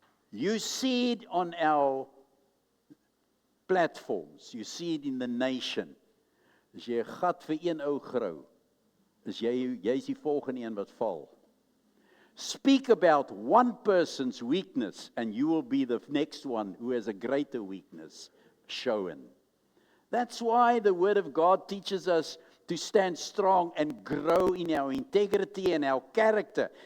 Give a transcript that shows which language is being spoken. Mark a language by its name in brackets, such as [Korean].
[English] You see it on our platforms, you see it in the nation. [Afrikaans] As jy 'n gat vir een ou grou, is jy's die volgende een wat val. [English] Speak about one person's weakness and you will be the next one who has a greater weakness shown. That's why the Word of God teaches us to stand strong and grow in our integrity and our character.